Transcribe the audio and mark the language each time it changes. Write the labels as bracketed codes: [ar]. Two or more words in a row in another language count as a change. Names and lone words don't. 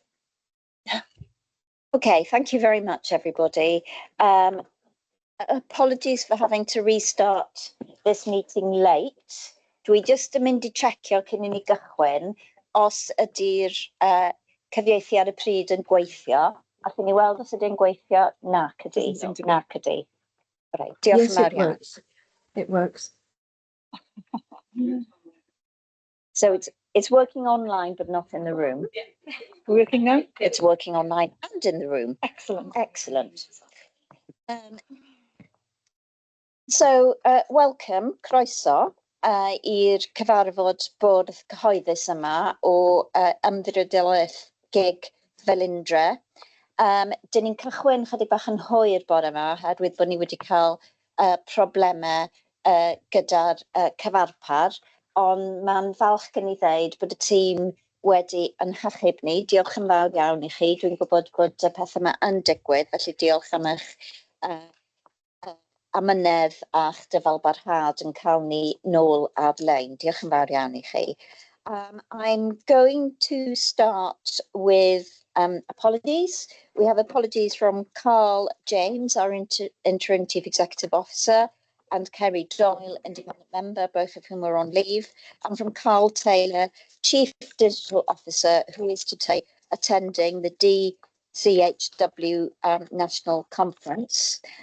[en] Okay, thank you very much, everybody. Apologies for having to restart this meeting late. [cy] Dwi just yn mynd I checio cyn I ni gychwyn os ydy'r cyfieithu ar y pryd yn gweithio. A chi'n I weld os ydy'n gweithio? Nac ydy. Nac ydy. Right, diolch yn fawr iawn. [en] It works. So it's working online but not in the room. Working now? It's working online and in the room. Excellent. Excellent. So, welcome, [cy] croeso, i'r cyfarfod bwrdd cyhoeddus yma o ymddiriedolaeth GIG Felindre. Dyn ni'n cychwyn chydig bach yn hwyr bore yma, oherwydd bod ni wedi cael problemau gyda'r cyfarpar, ond mae'n falch gen I ddeud bod y tîm wedi ynhachub ni. Diolch yn fawr iawn I chi. Dwi'n gwybod bod y pethau yma yn digwydd, felly diolch am eich amynedd a'ch dyfalbarhad yn cael ni nôl ar-lein. Diolch yn fawr iawn I chi. [en] I'm going to start with apologies. We have apologies from Carl James, our interim Chief Executive Officer, and Kerry Doyle, independent member, both of whom are on leave, and from Carl Taylor, Chief Digital Officer, who is today attending the DCHW National Conference.